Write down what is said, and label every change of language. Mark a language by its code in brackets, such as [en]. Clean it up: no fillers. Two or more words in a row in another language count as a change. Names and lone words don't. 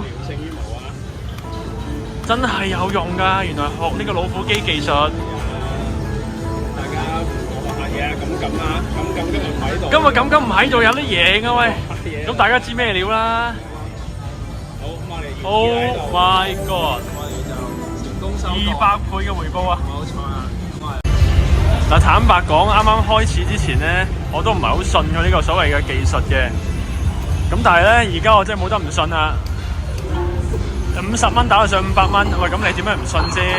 [yue] 勝於無啊！真係有用㗎，原來學呢個老虎機技術。大家學下嘢啊，咁啊，咁今日唔喺度。今日咁唔喺度有得贏啊喂！咁大家知咩料啦？好，咁我哋。 [en] Oh my god！ [yue] 我哋就成功收 200倍嘅回報啊！冇錯啊！嗱，坦白講，啱啱開始之前咧，我都唔係好信佢呢個所謂嘅技術嘅。咁但係咧，而家我真係冇得唔信啦。50蚊打到上500蚊，喂，咁你點解唔信先？